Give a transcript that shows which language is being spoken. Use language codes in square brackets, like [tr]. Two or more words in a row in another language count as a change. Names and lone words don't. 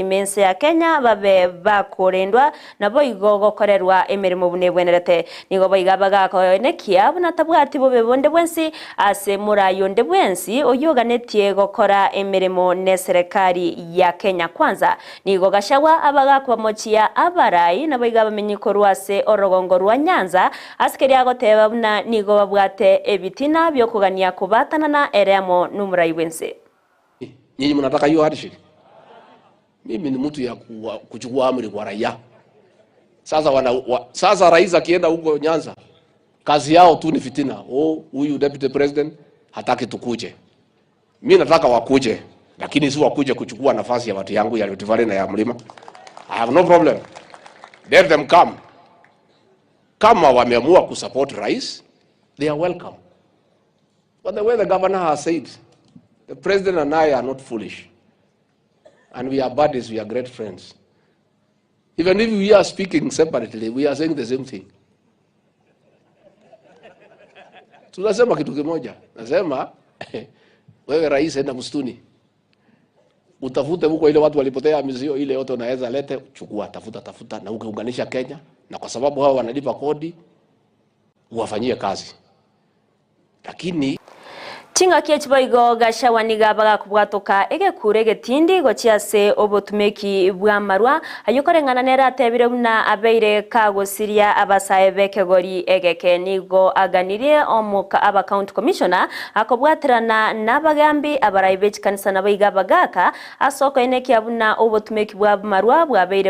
[guz] mense ya Kenya babe bakorendwa nabo igogo korerwa emerimo bunebwenerete nigo bayigabaga ko nekia buna tabwati bobe bonde bwensi ase murayo nde bwensi oyoganeti gokora emeremo ne [sw] serikali ya Kenya kwanza [guz] nigo Gachagua abaga kwamochia abarai naboiga bamenyikorwase orogongo rwa Nyanza askeri agoteba buna nigo babwate ebitina byo kugania kubatana na eremo numurai wense. [sw] Nyinyi mnataka hiyo hadishi? Mimi ni mtu ya kuchukua amri kwa raia. Sasa rais akienda huko Nyanza kazi yao tu ni fitina. Huyu [en] deputy president [sw] hataki tukuje. Mimi nataka wakuje, lakini si wakuje kuchukua nafasi ya watu yangu ya Rift Valley na ya mlima. [en] I have no problem. Let them come. [sw] Kama wameamua kusupport rais, [en] they are welcome. But the way the governor has said, the president and I are not foolish. And we are buddies, we are great friends. Even if we are speaking separately, we are saying the same thing. [sw] Tunasema kitu kimoja. Nasema wewe rais enda msituni. Utafute huko ile watu walipotea mizio ile yote unaweza lete chukua tafuta na ukiunganisha Kenya na kwa sababu hao wanalipa kodi uwafanyie kazi. Lakini [guz] Chinga kiechboigo Gachagua nigabaga kubwatoka egekure getindi gochiase obotumeki bwa marwa ayokorengana nera tebire buna abeire kagosiria abasaye bekegori egeke nigo aganirie omuka aba [en] county commissioner [guz] akobwaterana nabagambi abaraibe Chinsa naboiga bagaka asoko eneki abuna obotumeki bwa marwa bwabeire